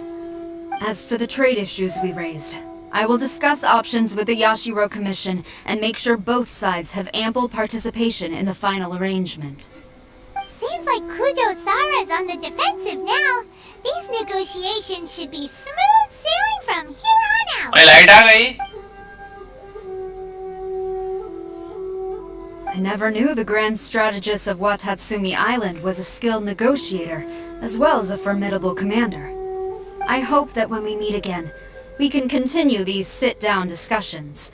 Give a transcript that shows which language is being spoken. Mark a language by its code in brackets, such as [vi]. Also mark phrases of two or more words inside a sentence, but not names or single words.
[en] As for the trade issues we raised, I will discuss options with the Yashiro Commission and make sure both sides have ample participation in the final arrangement. Seems like Kujo-Sara's on the defensive now. These negotiations should be smooth sailing from here on out. [hi] ओए लाइट आ गई [en] I never knew the grand strategist of Watatsumi Island was a skilled negotiator, as well as a formidable commander. I hope that when we meet again, we can continue these sit-down discussions.